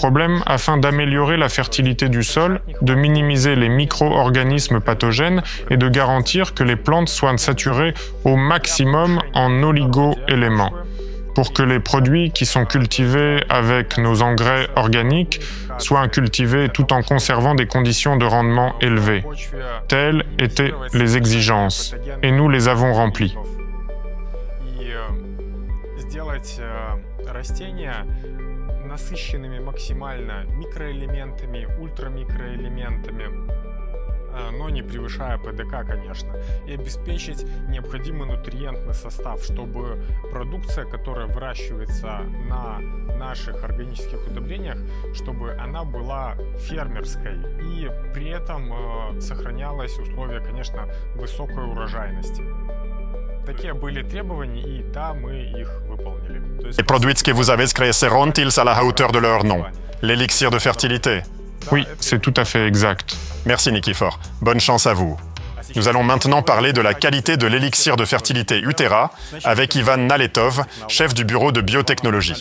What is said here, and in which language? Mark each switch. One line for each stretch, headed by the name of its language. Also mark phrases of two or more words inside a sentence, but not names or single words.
French: problèmes afin d'améliorer la fertilité du sol, de minimiser les micro-organismes pathogènes et de garantir que les plantes soient saturées au maximum en oligo-éléments, pour que les produits qui sont cultivés avec nos engrais organiques soient cultivés tout en conservant des conditions de rendement élevées. Telles étaient les exigences, et nous les avons remplies.
Russian: Сделать растения насыщенными максимально микроэлементами, ультрамикроэлементами, но не превышая ПДК, конечно, и обеспечить необходимый нутриентный состав, чтобы продукция, которая выращивается на наших органических удобрениях, чтобы она была фермерской и при этом сохранялось условие, конечно, высокой урожайности. Такие были требования, и да, мы их выполнили.
French: Les produits que vous avez créés seront-ils à la hauteur de leur nom? L'élixir de fertilité? Oui, c'est tout à fait exact. Merci Nikifor. Bonne chance à vous. Nous allons maintenant parler de la qualité de l'élixir de fertilité Utera avec Ivan Naletov, chef du bureau de biotechnologie.